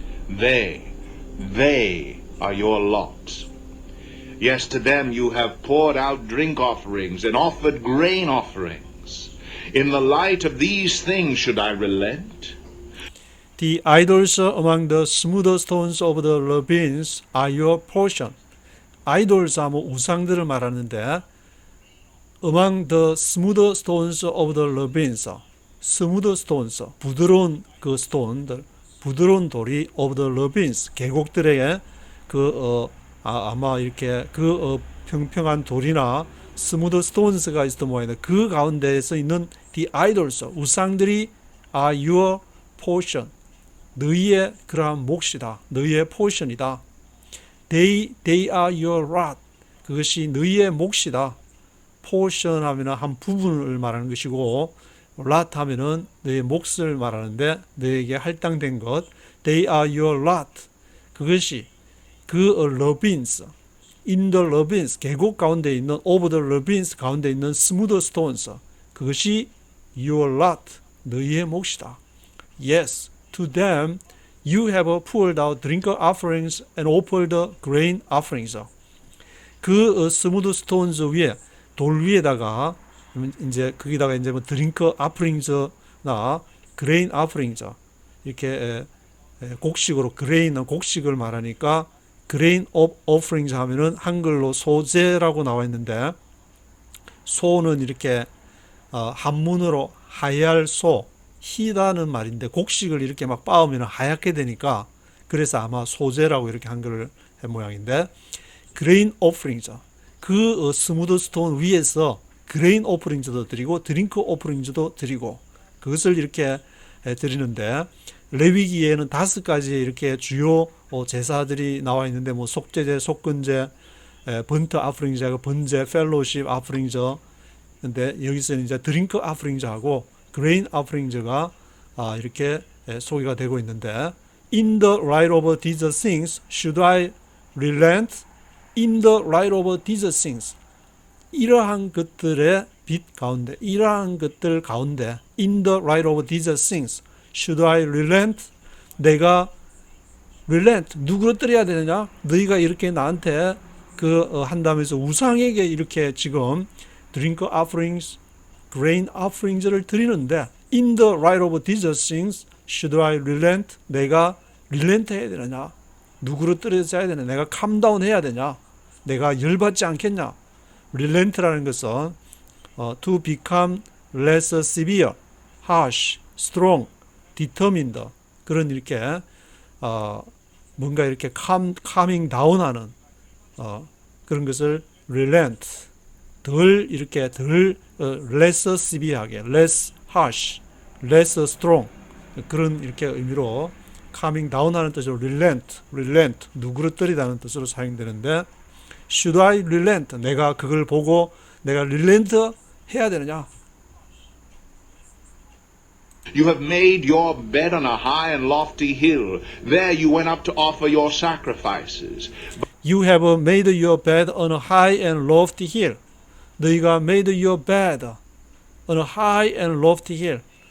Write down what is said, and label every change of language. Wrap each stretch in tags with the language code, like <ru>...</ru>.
<en>They are your lot. Yes, to them you have poured out drink offerings and offered grain offerings. In the light of these things should I relent? The idols among the smooth stones of the ravines are your portion. idols</en> <ko>하면 우상들을 말하는데</ko> <en>among the smooth stones of the ravines smooth stones</en> <ko>부드러운 그 스톤들 부드러운 돌이</ko> <en>of the ravines</en> <ko>계곡들에게 아마 이렇게 평평한 돌이나 스무드 스톤스가 있었던 모양인데 그 가운데에서 있는 the idols 우상들이</ko> <en>are your portion</en> <ko>너희의 그러한 몫이다 너희의 포션이다</ko> <en>they are your lot</en> <ko>그것이 너희의 몫이다 portion 하면은 한 부분을 말하는 것이고 lot 하면은 너희의 몫을 말하는데 너희에게 할당된 것 they are your lot 그것이 그 ravines in the ravines 계곡 가운데 있는 over the ravines 가운데 있는 스무드 스톤스 그 그것이 your lot, 너희의 몫이다.</ko> <en>Yes, to them you have poured out drink offerings and offered grain offerings.</en> <ko>그 스무드 스톤즈 위에 돌 위에다가 이제 거기다가 이제 뭐 드링크 아프링즈나 그레인 아프링즈 이렇게 곡식으로 그레인은 곡식을 말하니까 그레인 오프링즈 하면은 한글로 소재라고 나와 있는데 소는 이렇게 한문으로 하얄 소 희다는 말인데 곡식을 이렇게 막 빻으면 하얗게 되니까 그래서 아마 소재라고 이렇게 한글을 한 모양인데 그레인 오프링즈 그 스무드 스톤 위에서 그레인 오프링즈도 드리고 드링크 오프링즈도 드리고 그것을 이렇게 드리는데 레위기에는 5가지 이렇게 주요 제사들이 나와 있는데 뭐 속죄제, 속건제, 번트 아프링즈하고 번제, 펠로십 아프링즈 근데 여기서는 이제 드링크 아프링즈하고 그레인 아프링즈가 이렇게 소개가 되고 있는데</ko> <en>In the light of these things should I relent? In the light of these things</en> <ko>이러한 것들의 빛 가운데 이러한 것들 가운데</ko> <en>In the light of these things should I relent?</en> <ko>내가 relent 누구로 떨어야 되느냐? 너희가 이렇게 나한테 한다면서 우상에게 이렇게 지금 drink offerings, grain offerings를 드리는데</ko> <en>in the light of these things should I relent?</en> <ko>내가 relent 해야 되느냐? 누구로 떨어져야 되느냐? 내가 calm down 해야 되냐? 내가 열받지 않겠냐?</ko> <en>relent라는 것은 to become less severe, harsh, strong, determined</en> <ko>그런 이렇게 뭔가 이렇게 calming down하는 그런 것을 relent 덜 이렇게 less severe하게 less harsh, less strong 그런 이렇게 의미로 calming down하는 뜻으로 relent 누그러뜨리다는 뜻으로 사용되는데</ko> <en>should I relent</en> <ko>내가 그걸 보고 내가 relent 해야 되느냐?</ko> <en>You have made your bed on a high and lofty hill. There you went up to offer your sacrifices. You have made your bed on a high and lofty hill.</en> <ko>너희가</ko> <en>made your bed on a high and lofty hill.</en>